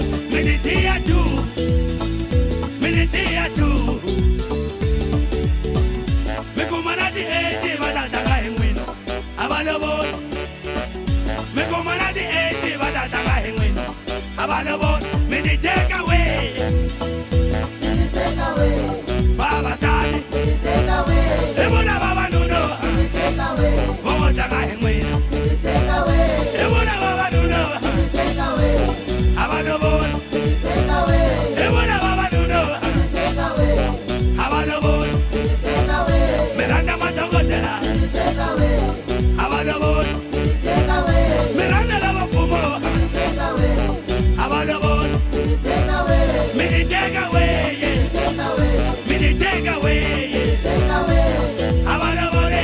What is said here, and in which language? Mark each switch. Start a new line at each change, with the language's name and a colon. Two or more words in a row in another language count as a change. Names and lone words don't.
Tsonga: Mi ni tiya tu, mi ni tiya tu. Mi kuma na ti-8 va ta tlanga hi n'wina a va lovoli. Mi kuma na ti-8 va ta tlanga hi n'wina a va lovoli. Mi ni
English: take away.
Tsonga: Vavasati hi vona vavanuna vo vo tlanga hi n'wina. Hi vona vavanuna a va lovoli. Hi vona vavanuna a va lovoli. Mi rhandza madokodela a va lovoli. Mi rhandza lava mfumo a va lovoli. Mi ni
English: take away.
Tsonga: Mi ni
English: take away.
Tsonga: A va lovoli.